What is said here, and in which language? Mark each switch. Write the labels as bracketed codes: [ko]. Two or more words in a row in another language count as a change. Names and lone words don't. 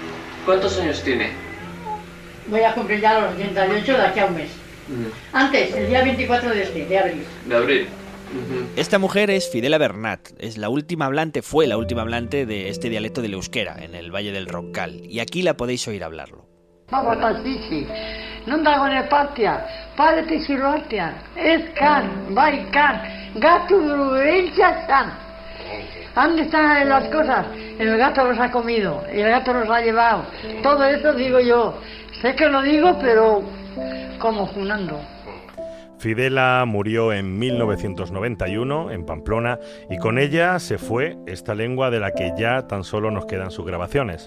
[es] ¿Cuántos años tiene? Voy a cumplir ya los 88 de aquí a un mes. Antes, el día 24 de abril. De abril. Esta mujer es Fidela Bernat, fue la última hablante de este dialecto del euskera en el Valle del Roncal, y aquí la podéis oír hablarlo. [eu] Non dagoen partia, parete zirroartean, ez kan, bai kan, gatu brubentza zan. [es] ¿Dónde están las cosas? El gato los ha comido, el gato los ha llevado. Todo eso digo yo. Sé que lo digo, pero como junando. Fidela murió en 1991 en Pamplona y con ella se fue esta lengua de la que ya tan solo nos quedan sus grabaciones.